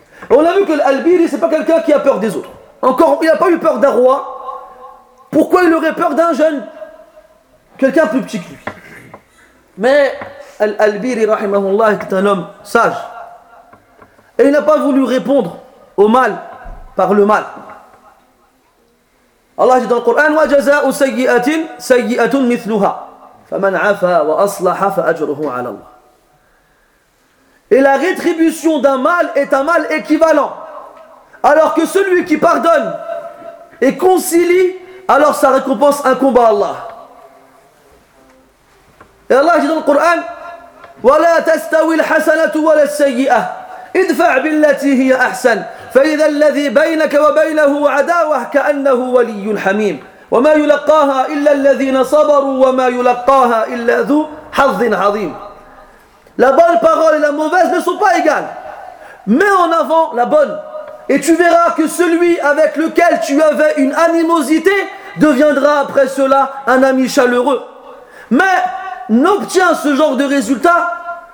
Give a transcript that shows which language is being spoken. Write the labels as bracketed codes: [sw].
[fr] On a vu que Al-Albiri, c'est pas quelqu'un qui a peur des autres. Encore, il n'a pas eu peur d'un roi. Pourquoi il aurait peur d'un jeune? Quelqu'un plus petit que lui. Mais Al-Albiri, rahimahullah, était un homme sage. Et il n'a pas voulu répondre au mal par le mal. Allah dit dans le Coran, [ar] « وَجَزَاءُ سَيِّئَةٍ سَيِّئَةٌ مِثْلُهَا فَمَنْ عَفَى وَأَصْلَحَ فَأَجْرُهُ عَلَى اللَّهِ. [fr] Et la rétribution d'un mal est un mal équivalent. Alors que celui qui pardonne et concilie, alors sa récompense incombe à Allah. Et Allah dit dans le Coran, [ar] وَلَا تَسْتَوِي الْحَسَنَةُ وَلَا السَّيِّئَةُ ادْفَعْ بِالَّتِي هِيَ أَحْسَنُ فَإِذَا الَّذِي بَيْنَكَ وَبَيْنَهُ عَدَاوَةٌ كَأَنَّهُ وَلِيٌّ حَمِيمٌ وَمَا يُلَقَّاهَا إِلَّا الَّذِينَ صَبَرُوا وَمَا يُلَقَّاهَا إِلَّا ذُو حَظٍّ عَظِيمٍ. [fr] La bonne parole et la mauvaise ne sont pas égales. Mets en avant la bonne et tu verras que celui avec lequel tu avais une animosité deviendra après cela un ami chaleureux. Mais n'obtiens ce genre de résultat